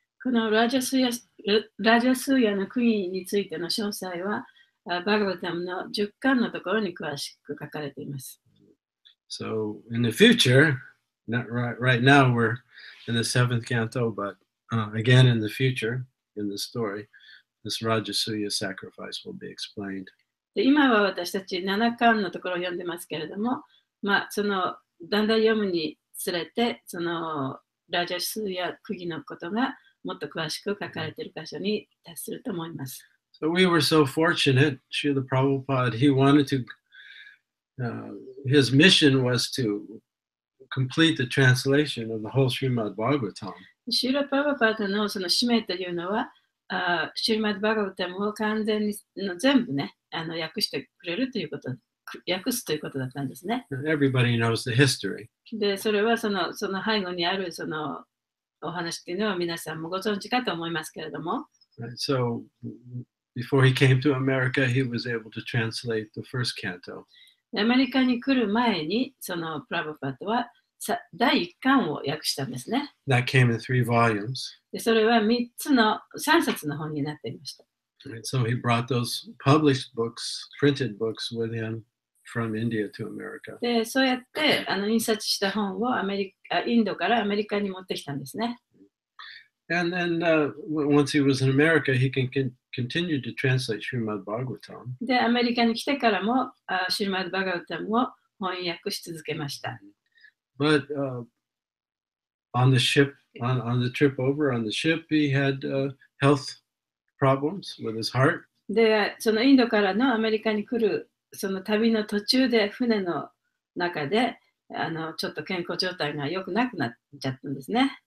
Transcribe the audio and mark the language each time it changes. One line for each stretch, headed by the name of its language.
Japanese: このラジャスーヤのクイーンについての詳細は、バガバタムの10巻のところに詳しく書かれています。
English: So in the future, not right now we're in the 7th canto, but again in the future, in the story, this rājasuye sacrifice will be explained.
Japanese: で今は私たち7巻のところを読んでますけれども、そのだんだん読むにつれて、そのラジャスや釘のことがもっと詳しく書かれている箇所に達すると思います。
English: So we were so fortunate, Srila Prabhupada, he wanted to, his mission was to complete the translation of the whole Srimad Bhagavatam.
Japanese: シューラ・プラブパーダのその使命というのは、シュリマッド・バガバタムを完全に全部ね、訳してくれるということ、訳すということだったんですね。
English: Everybody knows the history.
Japanese: で、それはその背後にあるそのお話っていうのは皆さんもご存知かと思いますけれども。
English: Right? So before he came to America, he was able to translate the first canto.
Japanese: アメリカに来る前に、そのプラブパートは第1巻を訳したんですね。
English: That came in 3 volumes.
Japanese: で、それは3冊の本になっていました。
English: Right? So he brought those published books, printed books with him from India to America.
Japanese: で、そうやって印刷した本をインドからアメリカに持ってきたんですね。
English: And then once he was in America, he continued to translate Śṛṇvatām.
Japanese: で、アメリカに来てからもシュリマッド・バガヴァタムを翻訳し続けました。
English: But on the ship, on the trip over on the ship, he had health problems with his heart.
Japanese: で、そのインドからのアメリカに来るその旅の途中で船の中でちょっと健康状態が良くなくなっちゃったんですね。